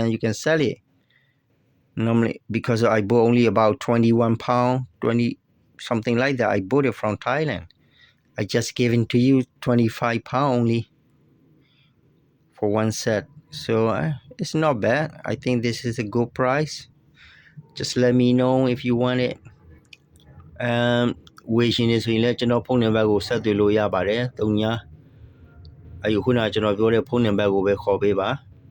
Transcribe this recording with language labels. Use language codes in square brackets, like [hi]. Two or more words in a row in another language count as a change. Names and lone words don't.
[en] you can sell it normally because I bought only about £21 20 something like that I bought it from Thailand I just gave it to you £25 only for one set so it's not bad I think this is a good price just let me know if you want it [my] ဝေရှင်နေဆိုရင်လည်းကျွန်တော်ဖုန်းနံပါတ်ကိုဆက်သွယ်လို့ရပါတယ်3ညအခုနကျွန်တော်ပြောတဲ့ဖုန်းနံပါတ်ကိုပဲခေါ်ပေးပါ